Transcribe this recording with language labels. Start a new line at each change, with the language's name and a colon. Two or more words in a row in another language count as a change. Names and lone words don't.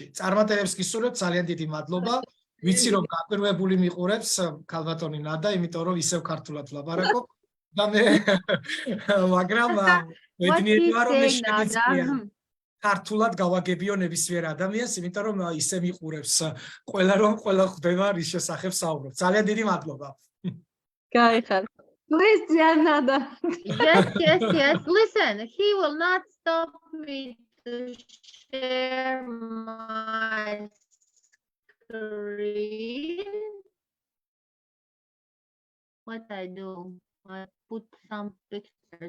Georgian: წარმატებებს გისურვებთ, ძალიან დიდი მადლობა. ვიცი რომ გაკვირვებული მიყურებს ქალბატონი ნადა, იმიტომ რომ ისევ ქართულად ვლაპარაკობ და მე მაგრამ მედნიერი ვარ, რომ შემიძლია ქართულად გავაგებიო ნებისმიერ ადამიანს, იმიტომ რომ ისე მიყურებს ყველა ხვდება რის შესახებ საუბრობ. ძალიან დიდი მადლობა. გაიხარ.
English: Please, Gianna. Yes. Listen, he will not stop me to share my screen. What I do? I put some pictures.